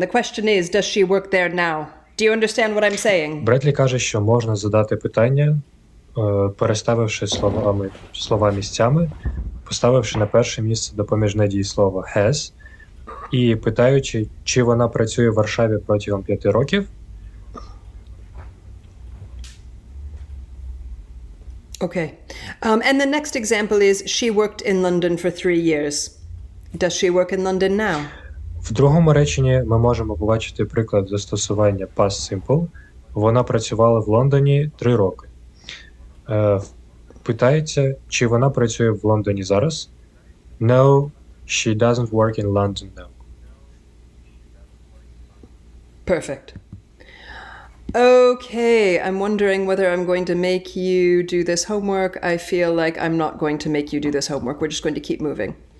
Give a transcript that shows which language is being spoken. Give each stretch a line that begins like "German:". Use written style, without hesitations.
English: The question is, does she work there now? Do you understand what I'm saying?
Ukrainian: Бредлі каже, що можна задати питання, переставивши слова місцями, поставивши на перше місце допоміжне дієслово has, і питаючи, чи вона працює в Варшаві протягом 5 років.
English: Okay. And the next example is, she worked in London for 3 years. Does she work in London now?
Ukrainian: В другому реченні ми можемо побачити приклад застосування past simple. Вона працювала в Лондоні 3 роки. Питається, чи вона працює в Лондоні зараз?
English: No, she doesn't work in London now. Perfect. Okay, I'm wondering whether I'm going to make you do this homework. I feel like I'm not going to make you do this homework. We're just going to keep moving.